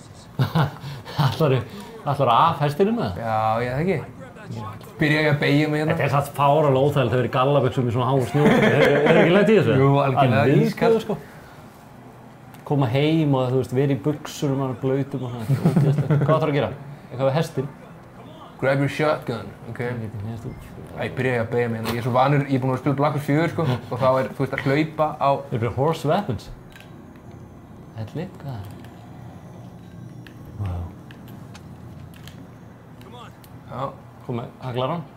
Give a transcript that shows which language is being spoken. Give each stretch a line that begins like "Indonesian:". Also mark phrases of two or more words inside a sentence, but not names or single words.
Icelandic: Ætlarðu af hestinum með það? Já, ég það ekki. Byrja ég að beygja mig hérna. Þetta er satt fáralega óþægilegt að vera í gallabuxum í svona háum snjó. Hefur ekki lent í þessu? Jú, algjörlega ískalt. Sko. Koma heim og þú veist, vera í buxur og blautum og svona. Hvað þarf að gera? Eitthvað við hestinn?
English: Grab your shotgun, ok?
Icelandic: Byrja ég að beygja mig hérna. Ég er svo vanur, ég er búinn að spila Black Ops 4, sko. Og þá er, þú veist, að hlaupa á... Þeir eru
English: horse weapons.
Icelandic: Helli, hvað er það? Já. Komið, haglar hann?